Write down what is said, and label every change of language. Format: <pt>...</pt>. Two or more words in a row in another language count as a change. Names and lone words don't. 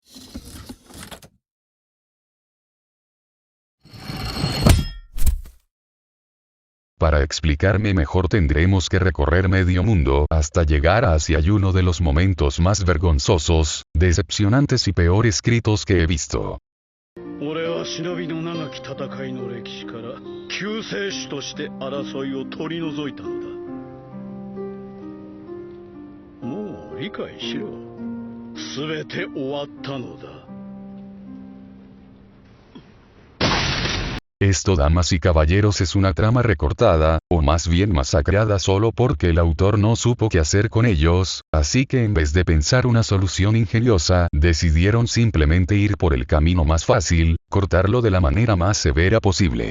<es>Para explicarme mejor tendremos que recorrer medio mundo hasta llegar hacia uno de los momentos más vergonzosos, decepcionantes y peor escritos que he visto.</es> <ja>俺は忍びの長き戦いの歴史から救世主として争いを取り除いたのだ。もう理解しろ。すべて終わったのだ。</ja> <es>Esto, damas y caballeros, es una trama recortada, o más bien masacrada solo porque el autor no supo qué hacer con ellos, así que en vez de pensar una solución ingeniosa, decidieron simplemente ir por el camino más fácil, cortarlo de la manera más severa posible.</es>